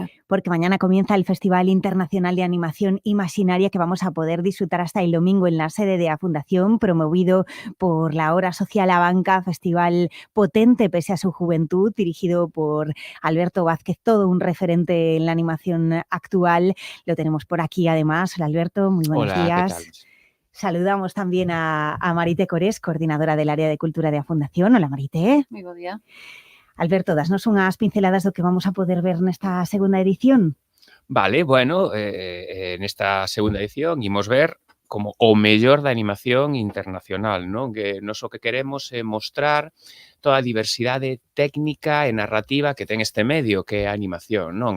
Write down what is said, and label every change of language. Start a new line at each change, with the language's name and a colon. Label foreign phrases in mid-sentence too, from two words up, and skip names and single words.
Spanish: Porque mañana comienza el Festival Internacional de Animación Imaginaria, que vamos a poder disfrutar hasta el domingo en la sede de la Fundación, promovido por la Hora Social Abanca, festival potente pese a su juventud, dirigido por Alberto Vázquez, todo un referente en la animación actual. Lo tenemos por aquí además. Hola Alberto, muy buenos días. ¿Qué tal? Saludamos también a Marité Corés, coordinadora del área de cultura de la Fundación. Hola Marité.
Galician: Moi bo día. Alberto, dasnos unhas pinceladas do que vamos a poder ver nesta segunda edición. Vale, bueno, nesta segunda edición imos ver como o mellor da animación internacional, non? Que nos o que queremos é mostrar toda a diversidade técnica e narrativa que ten este medio, que é a animación, non?